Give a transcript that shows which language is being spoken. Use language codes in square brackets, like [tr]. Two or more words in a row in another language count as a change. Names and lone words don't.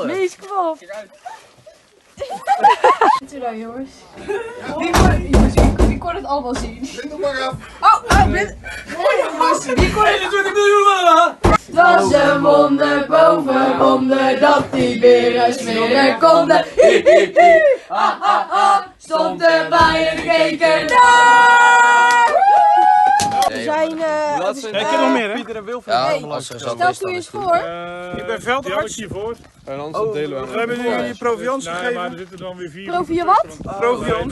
[nl] Mees, kom op. Doe nou, jongens. Wie kon het allemaal zien? Drink nog maar af. Wie kon het? Het was een wonder boven wonder dat die beren smeren konden. Hi, hi, hi. Ha, ha, ha. Stond erbij en keek ernaar. We zijn... Ik heb nog meer, hè? Pieter en Wilfred. Stel u eens voor. Ik ben veldarts. hiervoor. En anders delen we. We hebben nu je proviant gegeven. Maar er zitten dan weer 4. Proviant wat? Proviant.